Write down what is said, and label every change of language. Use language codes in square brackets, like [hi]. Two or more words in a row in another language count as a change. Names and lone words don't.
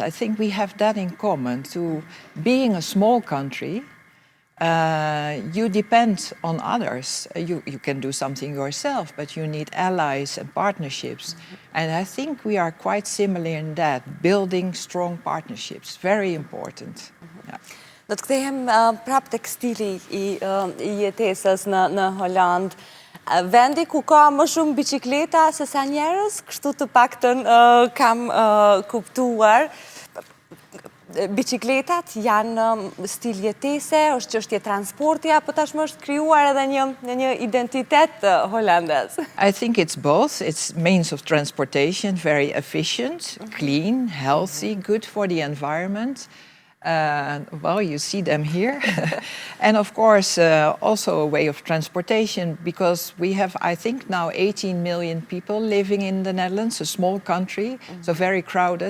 [en] I think we have that in common. To being a small country, you depend on others. You can do something yourself, but you need allies and partnerships. And I think we are quite similar in that, building strong partnerships, very important. [sq] Do të kthehem prap tek stili I jetesës në Holandë. Vendi ku ka më shumë biçikleta se sa njerëz, kështu të paktën kam kuptuar. Biçikletat janë stil jetese, është çështje transporti, apo tashmë është krijuar edhe një identitet holandez? [en] I think it's both. It's means of transportation, very efficient, clean, healthy, good for the environment. Well, you see them here. And of course, also a way of transportation, because we have, I think now 18 million people living in the Netherlands, a small country, so very crowded.